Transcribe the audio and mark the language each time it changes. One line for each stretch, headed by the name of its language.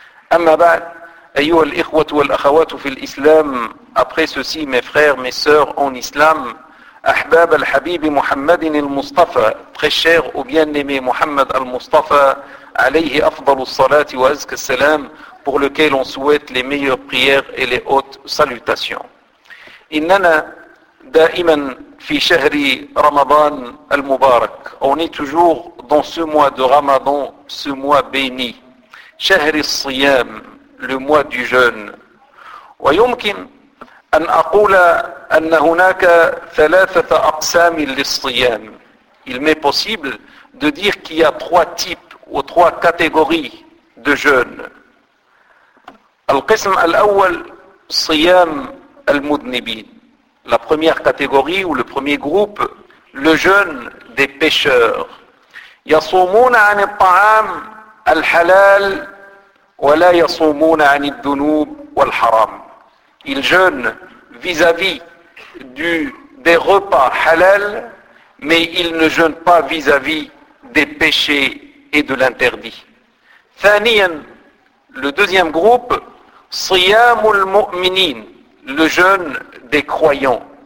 Arabic: Amma ba'd, ayyuha al-ikhwat wa al-akhawat fi al-islam,
French: après ceci mes frères, mes sœurs en islam,
Arabic: أحباب الحبيب محمد المصطفى
French: très cher au bien-aimé محمد المصطفى
Arabic: عليه أفضل الصلاة وأزكى السلام
French: pour lequel on souhaite les meilleures prières et les hautes salutations.
Arabic: إننا دائما في شهر رمضان المبارك.
French: On est toujours dans ce mois de Ramadan, ce mois béni.
Arabic: شهر الصيام,
French: le mois du jeûne.
Arabic: ويمكن أن أقول أن هناك ثلاثة أقسام للصيام.
French: Il m'est possible de dire qu'il y a trois types ou trois catégories de jeûne.
Arabic: القسم الأول صيام المذنبين.
French: La première catégorie ou le premier groupe, le jeûne des pécheurs.
Arabic: يصومون عن الطعام الحلال ولا يصومون عن الذنوب والحرام.
French: Ils jeûnent vis-à-vis des repas halal, mais il ne jeûne pas vis-à-vis des péchés et de l'interdit. Thaniyan, le deuxième groupe,
Arabic: siyamul mu'minin,
French: le jeûne des croyants.